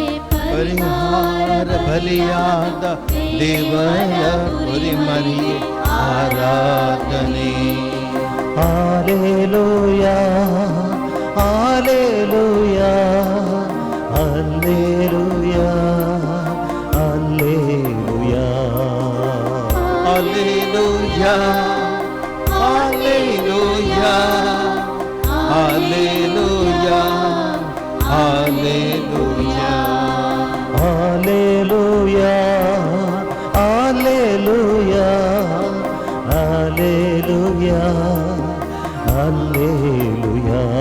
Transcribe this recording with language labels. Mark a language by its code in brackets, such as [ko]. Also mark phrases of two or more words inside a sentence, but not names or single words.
[kn] ಪರಿಹಾರ ಬಲಿಯಾದ ದೇವರ ಕುರಿಮರಿಗೆ ಆರಾಧನೆ. ಹಾಲೆಲೂಯಾ ಹಾಲೆಲೂಯಾ ಹಲ್ಲೆಲೂಯಾ ಹಲ್ಲೆಲೂಯಾ [en] Hallelujah, Hallelujah, Hallelujah, Hallelujah. Hallelujah, Hallelujah, Hallelujah, Hallelujah.